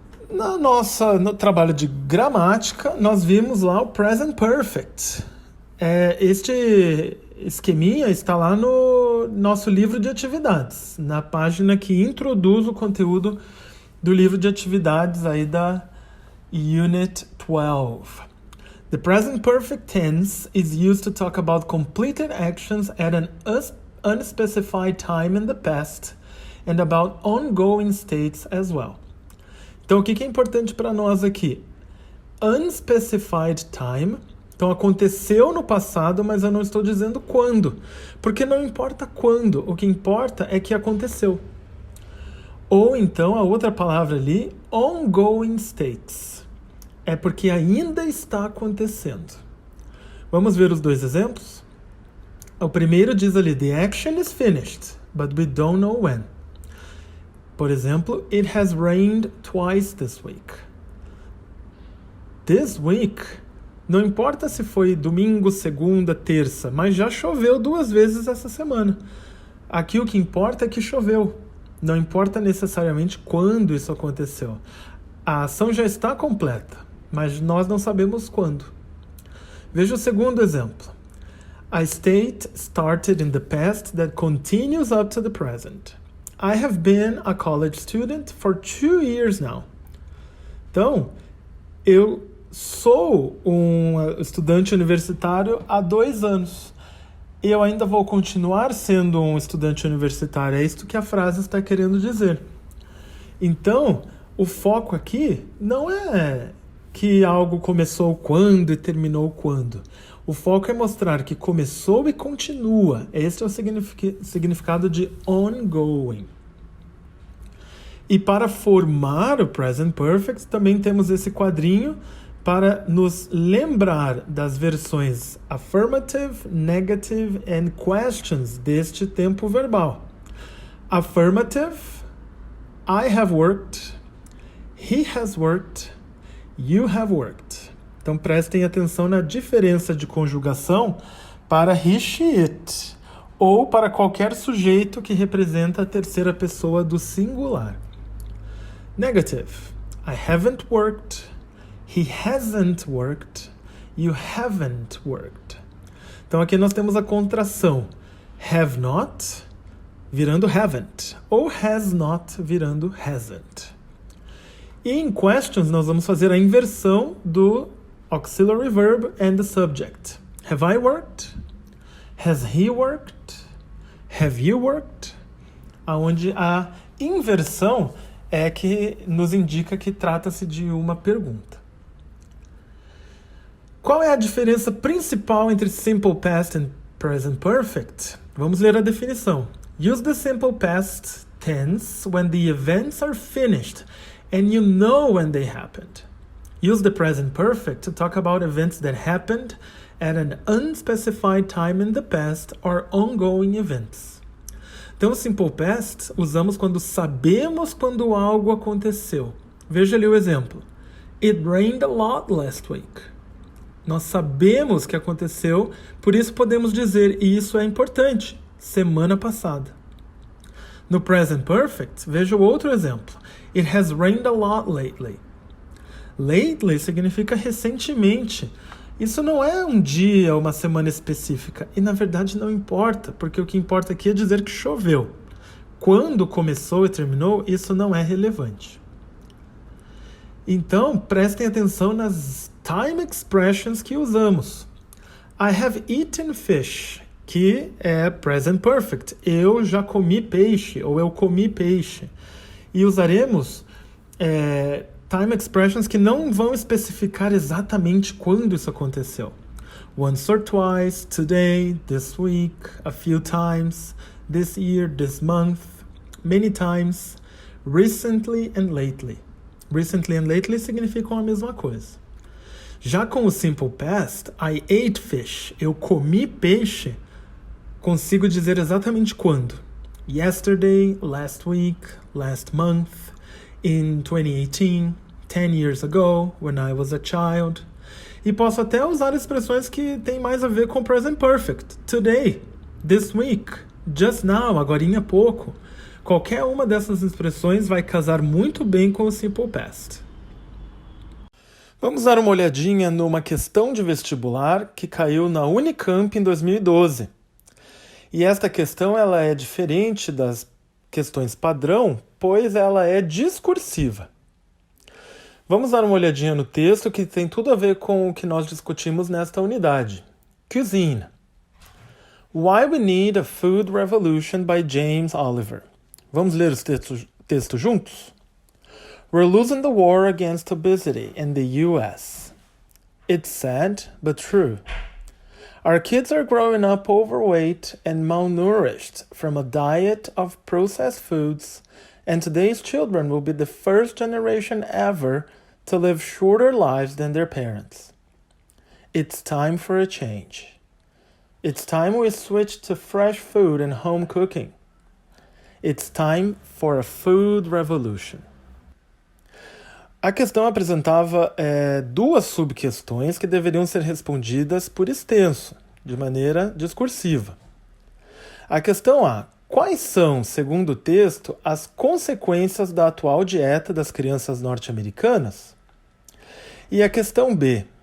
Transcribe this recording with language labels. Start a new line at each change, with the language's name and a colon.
Portuguese: No trabalho de gramática, nós vimos lá o present perfect. Este esqueminha está lá no nosso livro de atividades, na página que introduz o conteúdo do livro de atividades aí da Unit 12.
English: The present perfect tense is used to talk about completed actions at an unspecified time in the past and about ongoing states as well.
Portuguese: Então, o que é importante para nós aqui? Unspecified time. Então, aconteceu no passado, mas eu não estou dizendo quando. Porque não importa quando, o que importa é que aconteceu. Ou então, a outra palavra ali, ongoing states. É porque ainda está acontecendo. Vamos ver os dois exemplos? O primeiro diz ali,
English: the action is finished, but we don't know when.
Portuguese: Por exemplo,
English: it has rained twice this week. This week,
Portuguese: não importa se foi domingo, segunda, terça, mas já choveu 2 vezes essa semana. Aqui o que importa é que choveu. Não importa necessariamente quando isso aconteceu. A ação já está completa, mas nós não sabemos quando. Veja o segundo exemplo.
English: A state started in the past that continues up to the present. I have been a college student for 2 years now.
Portuguese: Então, eu sou um estudante universitário há 2 anos. E eu ainda vou continuar sendo um estudante universitário. É isso que a frase está querendo dizer. Então, o foco aqui não é que algo começou quando e terminou quando. O foco é mostrar que começou e continua. Esse é o significado de ongoing. E para formar o present perfect, também temos esse quadrinho para nos lembrar das versões
English: affirmative, negative and questions
Portuguese: deste tempo verbal.
English: Affirmative, I have worked, he has worked, you have worked.
Portuguese: Então prestem atenção na diferença de conjugação para he, she, it, ou para qualquer sujeito que representa a terceira pessoa do singular.
English: Negative, I haven't worked, he hasn't worked, you haven't worked.
Portuguese: Então aqui nós temos a contração have not virando haven't, ou has not virando hasn't. E em questions nós vamos fazer a inversão do
English: auxiliary verb and the subject. Have I worked? Has he worked? Have you worked?
Portuguese: Onde a inversão é que nos indica que trata-se de uma pergunta. Qual é a diferença principal entre simple past and present perfect? Vamos ler a definição.
English: Use the simple past tense when the events are finished and you know when they happened. Use the present perfect to talk about events that happened at an unspecified time in the past or ongoing events.
Portuguese: Então, o simple past usamos quando sabemos quando algo aconteceu. Veja ali o exemplo.
English: It rained a lot last week.
Portuguese: Nós sabemos que aconteceu, por isso podemos dizer, e isso é importante, semana passada. No present perfect, veja o outro exemplo.
English: It has rained a lot lately.
Portuguese: Lately significa recentemente. Isso não é um dia ou uma semana específica. E na verdade não importa, porque o que importa aqui é dizer que choveu. Quando começou e terminou, isso não é relevante. Então, prestem atenção nas time expressions que usamos.
English: I have eaten fish,
Portuguese: que é
English: present perfect.
Portuguese: Eu já comi peixe, ou eu comi peixe. E usaremos time expressions que não vão especificar exatamente quando isso aconteceu.
English: Once or twice, today, this week, a few times, this year, this month, many times, recently and lately.
Portuguese: Recently and lately significam a mesma coisa. Já com o simple past,
English: I ate fish.
Portuguese: Eu comi peixe. Consigo dizer exatamente quando.
English: Yesterday, last week, last month, in 2018, 10 years ago, when I was a child.
Portuguese: E posso até usar expressões que têm mais a ver com present perfect.
English: Today, this week, just now,
Portuguese: agorinha há pouco. Qualquer uma dessas expressões vai casar muito bem com o simple past. Vamos dar uma olhadinha numa questão de vestibular que caiu na Unicamp em 2012. E esta questão ela é diferente das questões padrão, pois ela é discursiva. Vamos dar uma olhadinha no texto que tem tudo a ver com o que nós discutimos nesta unidade.
English: Cuisine. Why We Need a Food Revolution by James Oliver. Vamos ler os textos juntos? We're losing the war against obesity in the US. It's sad, but true. Our kids are growing up overweight and malnourished from a diet of processed foods, and today's children will be the first generation ever to live shorter lives than their parents. It's time for a change. It's time we switch to fresh food and home cooking. It's time for a food revolution.
Portuguese: A questão apresentava duas subquestões que deveriam ser respondidas por extenso, de maneira discursiva. A questão A. Quais são, segundo o texto, as consequências da atual dieta das crianças norte-americanas? E a questão B.